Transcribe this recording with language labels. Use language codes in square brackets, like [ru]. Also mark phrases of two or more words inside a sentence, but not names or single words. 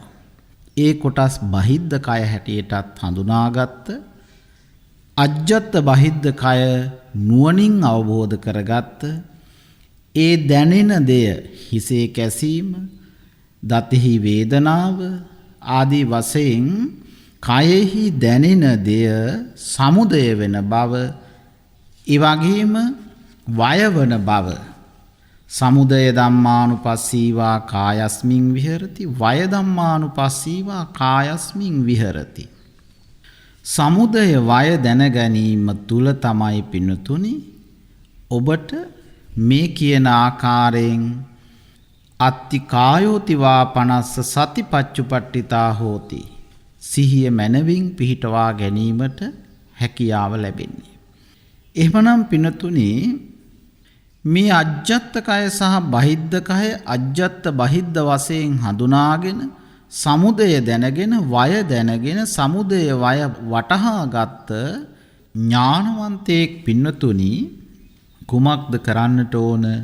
[si] ඒ කොටස් බහිද්ධ කය හැටියටත් හඳුනාගත්ත අජ්ජත් බහිද්ධ කය නුවණින් අවබෝධ කරගත්ත ඒ දැනෙන දෙය, හිසේ කැසීම, දතෙහි වේදනාව ආදී වශයෙන් කයෙහි දැනෙන දෙය සමුදය වෙන බව, ඒ වගේම වය වන බව. [pi] සමුදය ධම්මානුපස්සීවා කායස්මින් විහෙරති, වය ධම්මානුපස්සීවා කායස්මින් විහෙරති. [si] සමුදය වය දැන ගැනීම තුල තමයි පින්නතුනි ඔබට මේ කියන ආකාරයෙන් [pi] අත්ති කායෝතිවා පනස්ස සතිපච්චුපට්ඨිතා හෝති, [si] සිහිය මනවින් පිහිටවා ගැනීමට හැකියාව ලැබෙන්නේ. එහෙමනම් පින්නතුනි, මේ අජ්ජත් කය සහ බහිද්ධ කය අජ්ජත් බහිද්ධ වශයෙන් හඳුනාගෙන, සමුදය දැනගෙන, වය දැනගෙන, සමුදය වය වටහාගත් ඥානවන්තයෙක් පින්නතුනි කුමක්ද කරන්නට ඕන?